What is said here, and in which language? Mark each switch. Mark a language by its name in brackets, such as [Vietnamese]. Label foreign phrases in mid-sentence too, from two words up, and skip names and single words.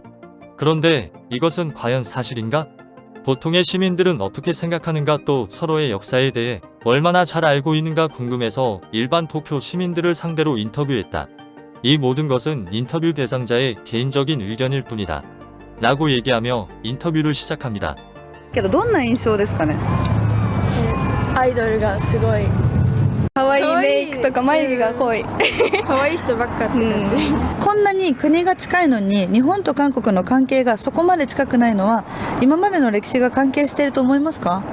[Korean] 그런데 이것은 과연 사실인가? 보통의 시민들은 어떻게 생각하는가, 또 서로의 역사에 대해 얼마나 잘 알고 있는가 궁금해서 일반 도쿄 시민들을 상대로 인터뷰했다. 이 모든 것은 인터뷰 대상자의 개인적인 의견일 뿐이다. 라고 얘기하며 인터뷰를 시작합니다. [Japanese] けどどんな印象ですかね。アイドルがすごい可愛いメイクとか眉毛が濃い。可愛い人ばっかって感じ、こんなに国が近いのに日本と韓国の関係がそこまで近くないのは今までの歴史が関係していると思いますか？